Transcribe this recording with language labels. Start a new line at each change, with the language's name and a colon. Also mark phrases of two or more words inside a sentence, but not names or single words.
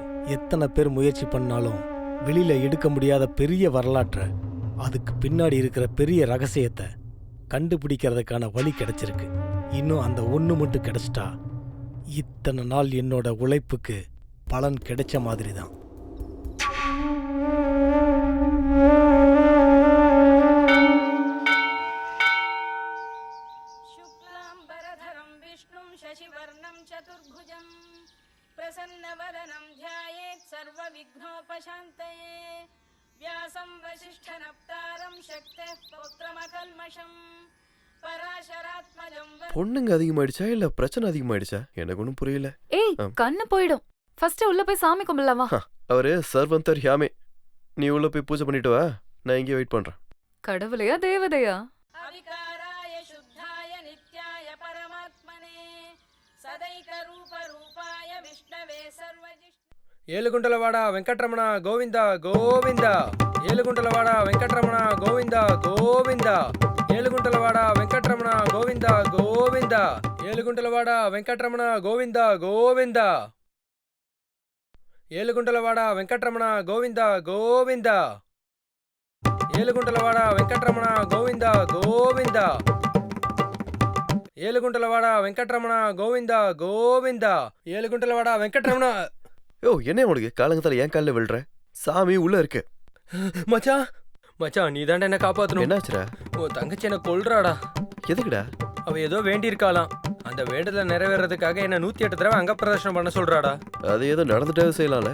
Tamil: எத்தனை பேர் முயற்சி பண்ணாலும் வெளியில எடுக்க முடியாத பெரிய வரலாற்றை, அதுக்கு பின்னாடி இருக்கிற பெரிய ரகசியத்தை கண்டுபிடிக்கிறதுக்கான வழி கிடைச்சிருக்கு. இன்னும் அந்த ஒன்று மட்டும் கிடைச்சிட்டா இத்தனை நாள் என்னோட உழைப்புக்கு பலன் கிடைச்ச மாதிரி தான்.
Sanskrit: प्रसन्नवदनं ध्यायेत् सर्वविघ्नोपशान्तये व्यासं वसिष्ठनप्तारं शक्तेः पौत्रमकल्मषम् पराशरात्मजं
Tamil: பொண்ணுங்க அதிகமாயிடுச்சா இல்ல பிரச்சனை அதிகமாயிடுச்சா? எனக்கு ஒன்றும் புரியல. ஏய் கண்ணு போயிடும். ஃபர்ஸ்ட் உள்ள போய் சாமி கும்பிடலாம் வா. அவரு சர்வந்தர் ஹியாமே. நீ உள்ள போய் பூஜை பண்ணிட்டு வா, நான் இங்கே வெயிட் பண்றேன். கடவுளையா தேவதையா?
Sanskrit: अविकाराय शुद्धाय नित्याय परमात्मने सदैकरूपरूपाय विष्णवे सर्वजिष्णु
Telugu: ఏలుగుంటలవాడ వెంకటరమణ గోవింద గోవింద. ఏలుగుంటలవాడ వెంకటరమణ గోవింద గోవింద. ఏలుగుంటలవాడ వెంకటరమణ గోవింద గోవింద. ఏలుగుంటలవాడ వెంకటరమణ గోవింద గోవింద. ఏలుగుంటలవాడ వెంకటరమణ గోవింద గోవింద. ఏలుగుంటలవాడ వెంకటరమణ గోవింద గోవింద. ఏలుగుంటలవాడ వెంకటరమణ గోవింద గోవింద. ఏలుగుంటలవాడ వెంకటరమణ.
Tamil: யோ, என்ன உனக்கு காலங்கத்தால ஏன் காலில் விழுற? சாமி உள்ள இருக்கு. மச்சான் மச்சான் நீ தாண்டா என்ன காப்பாத்தணும். என்னாச்சுடா? உன் தங்கச்சி என்ன கொல்றாடா. எதுக்குடா? அவ ஏதோ வேண்டி இருக்காளாம். அந்த வேண்டுதல நிறைவேறதுக்காக என்ன 108 தடவை அங்க பிரதர்ஷனம் பண்ண சொல்றாடா. அது ஏதோ நடந்துட்டே செய்யலாம்ல.